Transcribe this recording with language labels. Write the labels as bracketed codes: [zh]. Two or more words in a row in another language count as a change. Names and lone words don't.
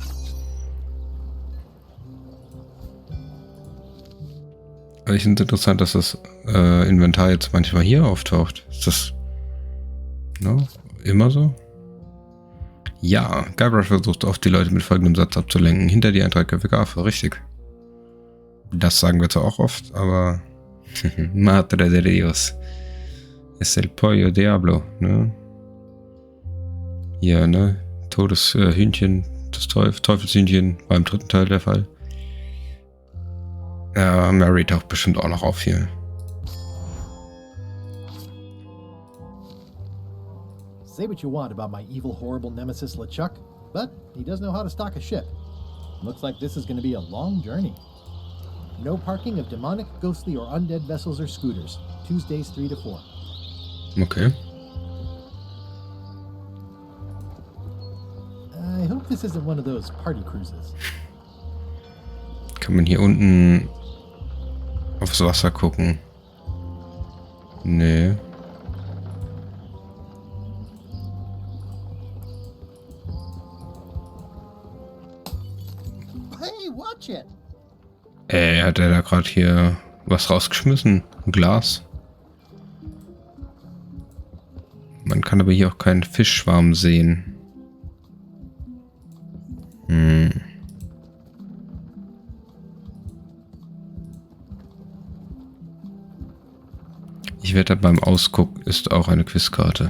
[de] Aber ich finde es interessant, dass das Inventar jetzt manchmal hier auftaucht. Ist das immer so? Ja, Gabriel versucht oft die Leute mit folgendem Satz abzulenken. Hinter dir ein dreiköpfiger Affe, richtig. Das sagen wir zwar auch oft, aber [es] Madre de Dios. Es el pollo diablo, [de] ne? Hier, ne? Todeshühnchen, das Teufelshühnchen war im 3. Teil der Fall. Ja, Mary taucht bestimmt auch noch auf hier. [en] Say what you want about my evil, horrible nemesis LeChuck, but he does know how to stock a ship. Looks like this is going to be a long journey. No parking of demonic, ghostly, or undead vessels or scooters. Tuesdays 3 to 4. Okay. I hope this isn't one of those party cruises. [de] Kann man hier unten aufs Wasser gucken? Nee. [en] Hey, watch it! [de] Hat er da gerade hier was rausgeschmissen? Ein Glas? Man kann aber hier auch keinen Fischschwarm sehen. Ich wette, beim Ausguck ist auch eine Quizkarte.